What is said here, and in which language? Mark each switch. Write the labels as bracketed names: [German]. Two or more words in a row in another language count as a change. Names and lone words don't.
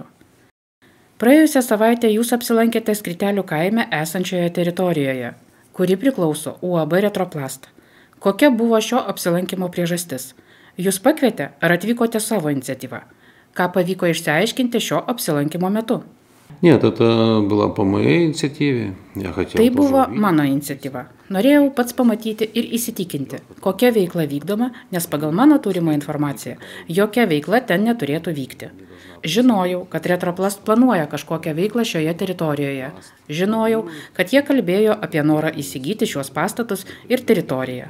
[Lithuanian] Praėjusią savaitę jūs apsilankėte Skritelių kaime esančioje teritorijoje, kuri priklauso UAB Retroplast. Kokia buvo šio apsilankimo priežastis? Jūs pakvietė ar atvykote savo iniciatyvą? Ką pavyko išsiaiškinti šio apsilankimo metu? [Russian] Нет, это была по моей инициативе. [Lithuanian] Tai buvo mano iniciatyva. Norėjau pats pamatyti ir įsitikinti, kokia veikla vykdoma, nes pagal mano turimą informaciją, jokia veikla ten neturėtų vykti. Žinojau, kad Retroplast planuoja kažkokią veiklą šioje teritorijoje. Žinojau, kad jie kalbėjo apie norą įsigyti šiuos pastatus ir teritoriją.